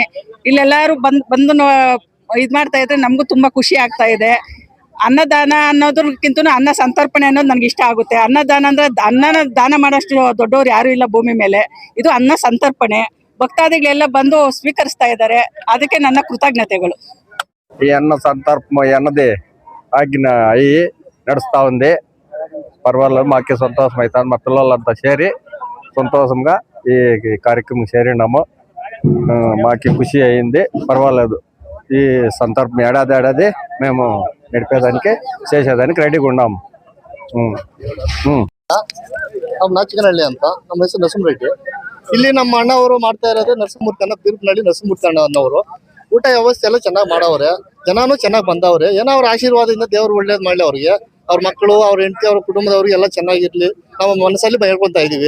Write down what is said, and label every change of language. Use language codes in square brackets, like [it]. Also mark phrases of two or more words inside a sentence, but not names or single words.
[kn] ಇಲ್ಲೆಲ್ಲಾರು ಬಂದು ಇದ್ ಮಾಡ್ತಾ ಇದ್ರೆ ನಮಗೂ ತುಂಬಾ ಖುಷಿ ಆಗ್ತಾ ಇದೆ. ಅನ್ನದಾನ ಅನ್ನೋದಕ್ಕಿಂತ ಅನ್ನ ಸಂತರ್ಪಣೆ ಅನ್ನೋದು ನನ್ಗೆ ಇಷ್ಟ ಆಗುತ್ತೆ. ಅನ್ನದಾನ ಅಂದ್ರೆ ಅನ್ನನ ದಾನ ಮಾಡೋಷ್ಟು ದೊಡ್ಡವ್ರು ಯಾರು ಇಲ್ಲ ಭೂಮಿ ಮೇಲೆ. ಇದು ಅನ್ನ ಸಂತರ್ಪಣೆ. ಭಕ್ತಾದಿಗಳೆಲ್ಲ ಬಂದು ಸ್ವೀಕರಿಸ್ತಾ ಇದ್ದಾರೆ. ಅದಕ್ಕೆ ನನ್ನ కృతజ్ఞతలు. [te] ఈ అన్న సంతర్పణ అన్నది ఆజ్ఞ అయ్యి నడుస్తూ ఉంది. పర్వాలేదు, మాకు సంతోషం అవుతుంది. మా పిల్లలంతా చేరి సంతోషంగా ఈ కార్యక్రమం చేరినాము. మాకు ఖుషి అయింది. పర్వాలేదు, ఈ సంతర్పణ ఏడాది మేము నడిపేదానికి చేసేదానికి రెడీగా ఉన్నాము. [kn] ನಾವು ನಾಚಿಕನಹಳ್ಳಿ ಅಂತ, ನಮ್ಮ ಹೆಸರು ನರಸಿಂಹರೆಡ್ಡಿ. ಇಲ್ಲಿ ನಮ್ಮ ಅಣ್ಣವರು ಮಾಡ್ತಾ ಇರೋದು ನರಸಿಂಹಮೂರ್ತಿ ಅನ್ನ, ಬೀರಪ್ಪನಹಳ್ಳಿ ನರಸಿಂಹಮೂರ್ತಿ ಅನ್ನೋರು. ಊಟ ವ್ಯವಸ್ಥೆ ಎಲ್ಲ ಚೆನ್ನಾಗಿ ಮಾಡವ್ರೆ, ಜನನು ಚೆನ್ನಾಗಿ ಬಂದವ್ರೆ. ಏನೋ ಅವ್ರ ಆಶೀರ್ವಾದದಿಂದ ದೇವ್ರು ಒಳ್ಳೇದ್ ಮಾಡ್ಲಿ ಅವ್ರಿಗೆ, ಅವ್ರ ಮಕ್ಕಳು, ಅವ್ರ ಹೆಂಡತಿ, ಅವ್ರ ಕುಟುಂಬದವ್ರಿಗೆ ಎಲ್ಲ ಚೆನ್ನಾಗಿರ್ಲಿ ನಮ್ಮ ಮನಸ್ಸಲ್ಲಿ ಹೇಳ್ಕೊಂತ ಇದೀವಿ.